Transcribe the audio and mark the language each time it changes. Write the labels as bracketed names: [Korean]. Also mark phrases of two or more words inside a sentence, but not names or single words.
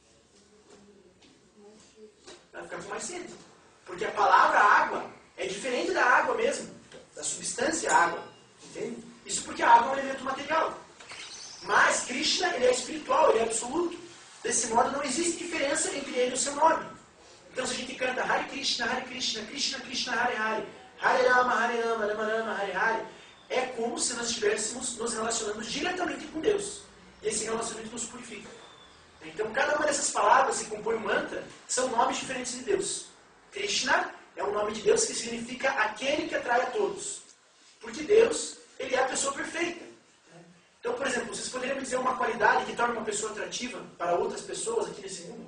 [Portuguese] Vai ficar com mais sede. Porque a palavra água é diferente da água mesmo, da substância água. Entende? E Isso porque a água é um elemento material. Mas Krishna, ele é espiritual, ele é absoluto. Desse modo, não existe diferença entre ele e o seu nome. Então, se a gente canta [Sanskrit] Hare Krishna, Krishna Krishna, Hare Hare, Hare Rama, Rama Rama, Hare Hare, [Portuguese] é como se nós estivéssemos nos relacionando diretamente com Deus. E esse relacionamento nos purifica. Então, cada uma dessas palavras que compõe o mantra são nomes diferentes de Deus. Krishna é um nome de Deus que significa aquele que atrai a todos. Porque Deus, ele é a pessoa perfeita. Então, por exemplo, vocês poderiam me dizer uma qualidade que torna uma pessoa atrativa para outras pessoas aqui nesse mundo?